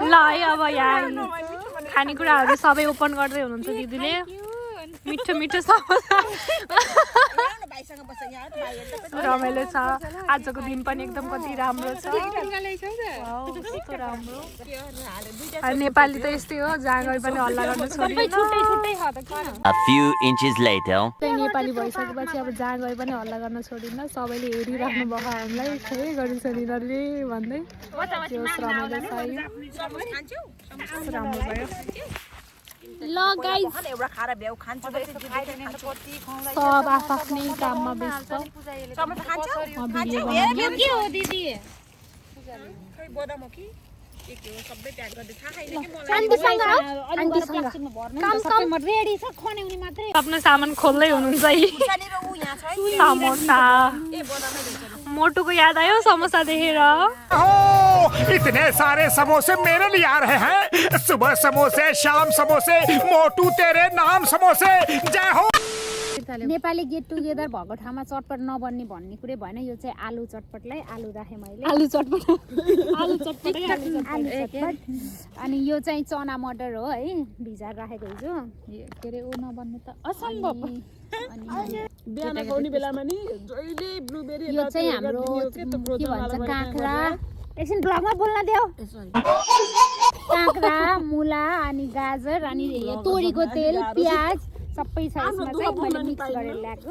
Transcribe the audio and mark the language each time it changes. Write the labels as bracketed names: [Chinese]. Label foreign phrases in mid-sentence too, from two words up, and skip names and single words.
[Nepali] ल है अब यहाँ खानेकुराहरू सबै ओपन गर्दै हुनुहुन्छ दिदीले मिठो मिठो समोसा रमाइलो छ आजको दिन पनि एकदम कति राम्रो छ कस्तो राम्रो नेपाली त यस्तै हो जहाँ गए पनि हल्ला गर्नु छोड्दैन [English] A few inches later. [Nepali] नेपाली भइसकेपछि अब जहाँ गए पनि हल्ला गर्न छोडिन्न सबैले हेरिराख्नु भएको हामीलाई के गरिन्छ यिनीहरूले भन्दै त्यो रमाइलो छ राम्रो भयो ल गाइस सब आफ्नै काममा व्यस्त आफ्नो सामान खोल्दै हुनुहुन्छ समोसा मोटुको याद आयो समोसा देखेर [Hindi] इतने सारे समोसे मेरे लिए आ रहे हैं सुबह समोसे शाम समोसे मोटू तेरे नाम समोसे जय हो [Nepali] नेपाली [English] get together [Nepali] भएको ठाउँमा चटपट नबन्ने भन्ने कुरै भएन यो चाहिँ आलु चटपटलाई आलु राखेँ मैले आलु चटपट आलु चटपट अनि यो चाहिँ चना मटर हो है भिजाएर राखेको हिजो के अरे ऊ नबन्ने त असम्भव यो चाहिँ हाम्रो के भन्छ काँक्रा एकछिन ब्लगमा बोल्न देऊ काँक्रा मुला अनि गाजर अनि तोरीको तेल प्याज सबै छ यसमा चाहिँ मैले मिक्स गरेर ल्याएको